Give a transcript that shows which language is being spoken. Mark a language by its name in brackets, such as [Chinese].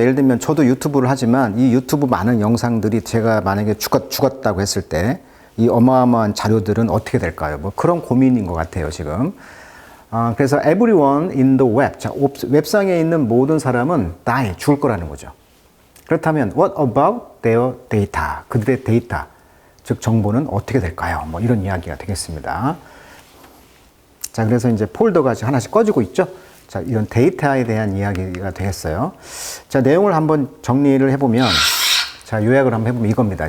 [Korean] 예를 들면 저도 유튜브를 하지만 이 유튜브 많은 영상들이 제가 만약에 죽었다고 했을 때 이 어마어마한 자료들은 어떻게 될까요? 뭐 그런 고민인 것 같아요, 지금. 그래서 [English] everyone in the web, [Korean] 자, 웹상에 있는 모든 사람은 [English] die, [Korean] 죽을 거라는 거죠. 그렇다면 [English] what about their data? [Korean] 그들의 데이터, 즉 정보는 어떻게 될까요? 뭐 이런 이야기가 되겠습니다. 자, 그래서 이제 폴더가 하나씩 꺼지고 있죠. 자, 이런 데이터에 대한 이야기가 되겠어요. 자, 내용을 한번 정리를 해보면, 자, 요약을 한번 해보면 이겁니다.